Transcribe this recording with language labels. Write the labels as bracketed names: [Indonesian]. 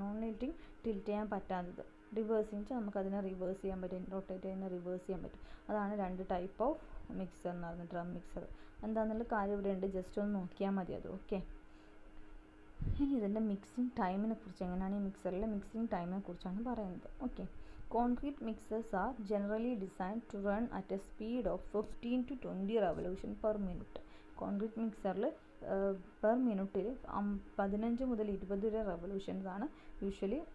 [Malayalam] Non tilting tilt ചെയ്യാൻ പറ്റാത്തത്. Reversing വെച്ചാൽ നമുക്കതിനെ റിവേഴ്സ് ചെയ്യാൻ പറ്റും, റൊട്ടേറ്റ് ചെയ്യുന്ന റിവേഴ്സ് ചെയ്യാൻ പറ്റും. അതാണ് 2 ടൈപ്പ് ഓഫ് മിക്സർ എന്ന് പറയുന്നത്, ഡ്രം മിക്സർ. എന്താണെന്നുള്ള കാര്യം ഇവിടെ ഉണ്ട്, ജസ്റ്റ് ഒന്ന് നോക്കിയാൽ മതി അത്. ഓക്കെ, ഇനി ഇതിൻ്റെ മിക്സിംഗ് ടൈമിനെ കുറിച്ച്, എങ്ങനെയാണ് ഈ മിക്സറിലെ മിക്സിംഗ് ടൈമിനെ കുറിച്ചാണ് പറയുന്നത്. [English] Okay, concrete mixers are generally designed to run at a speed of 15 to 20 revolution per minute. [Malayalam] Concrete മിക്സറിൽ per മിനിറ്റിൽ 15 മുതൽ 20 വരെ റെവല്യൂഷൻസ് ആണ് യൂഷ്വലി